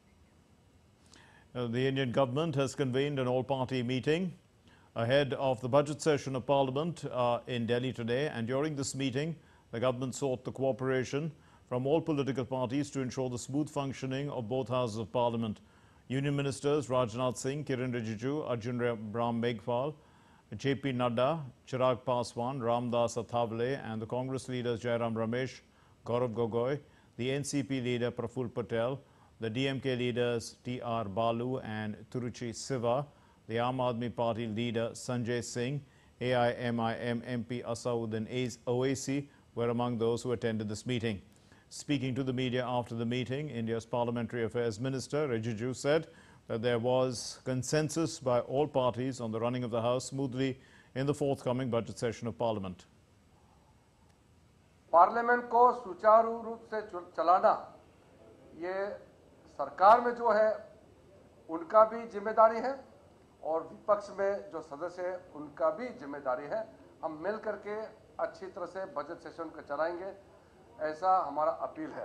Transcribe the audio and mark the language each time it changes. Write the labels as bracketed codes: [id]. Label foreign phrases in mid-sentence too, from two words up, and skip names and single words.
[en] The Indian government has convened an all-party meeting ahead of the budget session of Parliament in Delhi today. And during this meeting, the government sought the cooperation from all political parties to ensure the smooth functioning of both houses of Parliament. Union Ministers Rajnath Singh, Kiren Rijiju, Arjun Ram Meghwal, JP Nadda, Chirag Paswan, Ramdas Athavale, and the Congress leaders Jairam Ramesh, Gaurav Gogoi, the NCP leader Praful Patel, the DMK leaders T.R. Balu and Tiruchi Siva, the Aam Aadmi Party leader Sanjay Singh, AIMIM MP Asauddin Owaisi were among those who attended this meeting. Speaking to the media after the meeting, India's Parliamentary Affairs Minister Rijiju said that there was consensus by all parties on the running of the House smoothly in the forthcoming budget session of Parliament. [hi] पार्लियामेंट को सुचारू रूप से चलाना ये सरकार में जो है उनका भी जिम्मेदारी है और विपक्ष में जो सदस्य है उनका भी जिम्मेदारी है। हम मिल करके अच्छी तरह से [en] budget session [hi] को चलाएंगे, ऐसा हमारा अपील है।